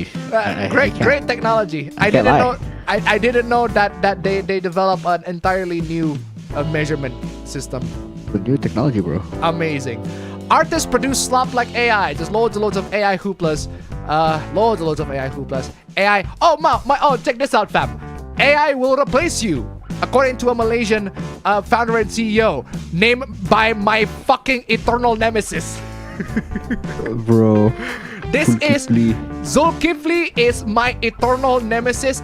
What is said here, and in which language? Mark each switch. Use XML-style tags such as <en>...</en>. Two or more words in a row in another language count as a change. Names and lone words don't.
<en>Great technology. I didn't know that they developed an entirely new measurement system. With new technology, bro. Amazing. Artists produce slop like AI. Just loads and loads of AI hooplas. Loads and loads of AI hooplas. AI. Oh, check this out, fam. AI will replace you, according to a Malaysian founder and CEO, named by my fucking eternal nemesis. Bro. This is Zulkifli is my eternal nemesis.</en>